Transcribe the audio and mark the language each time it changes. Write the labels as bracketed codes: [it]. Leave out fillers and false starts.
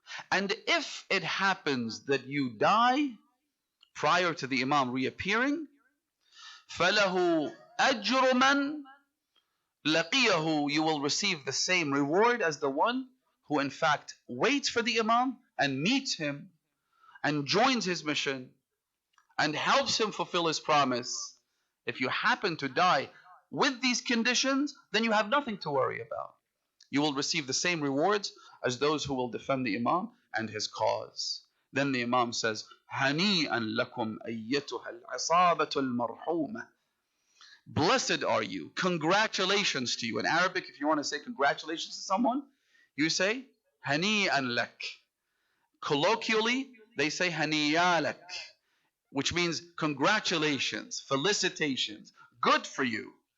[en] And if it happens that you die prior to the Imam reappearing, [ar] فَلَهُ أَجْرُ مَنْ لَقِيَهُ, [en] you will receive the same reward as the one who in fact waits for the Imam and meets him and joins his mission and helps him fulfill his promise. If you happen to die with these conditions, then you have nothing to worry about. You will receive the same rewards as those who will defend the Imam and his cause. Then the Imam says, [ar] هَنِيئًا لَكُمْ أَيَّتُهَا الْعِصَابَةُ الْمَرْحُومَةُ. [en] Blessed are you. Congratulations to you. In Arabic, if you want to say congratulations to someone, you say [ar] هَنِيئًا لَكَ. [en] Colloquially, they say [ar] هَنِيًّا لَكَ, [en] which means congratulations, felicitations, good for you.